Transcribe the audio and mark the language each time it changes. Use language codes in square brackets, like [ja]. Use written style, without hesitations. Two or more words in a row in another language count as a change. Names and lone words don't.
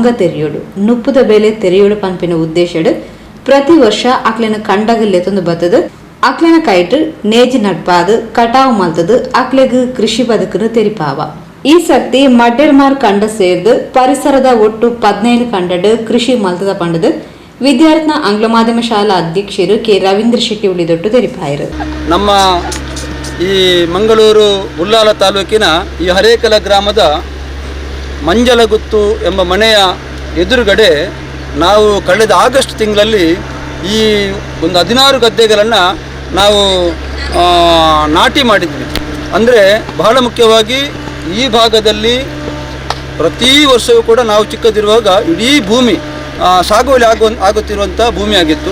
[tcy] ತೆರೆಯೋಡು ನುಪ್ಪುದ ಬೆಲೆ ತೆರೆಯೋಡು ಪಂಪಿನ ಉದ್ದೇಶಡು ಪ್ರತಿ ವರ್ಷ ಅಕ್ಲಿನ ಕಂಡಗಲ್ಲೆ ತಂದು ಬತ್ತದು ಅಕ್ಲಿನ ಕೈಟ್ ನೇಜಿ ನಡ್ಪಾದು ಕಟಾವು ಮಲ್ತದು ಅಕ್ಲೆಗ್ ಕೃಷಿ ಬದುಕನ್ನು ತೆರಿಪಾವ. ಈ ಸರ್ತಿ ಮಡ್ಡೆಲ್ಮಾರ್ ಕಂಡ ಸೇರ್ದು ಪರಿಸರದ ಒಟ್ಟು 15 ಕಂಡಡು ಕೃಷಿ ಮಲ್ತದ ಪಂಡದು ವಿದ್ಯಾರತ್ನ ಆಂಗ್ಲ ಮಾಧ್ಯಮ ಶಾಲಾ ಅಧ್ಯಕ್ಷರು ಕೆ ರವೀಂದ್ರ ಶೆಟ್ಟಿ ಉಳಿದೊಟ್ಟು ತೆರಿಪಾಯರು. [kn] ನಮ್ಮ ಈ ಮಂಗಳೂರು ಉಳ್ಳಾಲ ತಾಲೂಕಿನ ಈ ಹರೇಕಲ ಗ್ರಾಮದ ಮಂಜಲಗುತ್ತು ಎಂಬ ಮನೆಯ ಎದುರುಗಡೆ ನಾವು ಕಳೆದ ಆಗಸ್ಟ್ ತಿಂಗಳಲ್ಲಿ ಈ ಒಂದು 16 ಗದ್ದೆಗಳನ್ನು ನಾವು ನಾಟಿ ಮಾಡಿದ್ವಿ. ಅಂದರೆ ಬಹಳ ಮುಖ್ಯವಾಗಿ ಈ ಭಾಗದಲ್ಲಿ ಪ್ರತಿ ವರ್ಷವೂ ಕೂಡ ನಾವು ಚಿಕ್ಕದಿರುವಾಗ ಇಡೀ ಭೂಮಿ ಸಾಗುವಳಿ ಆಗುತ್ತಿರುವಂಥ ಭೂಮಿಯಾಗಿತ್ತು.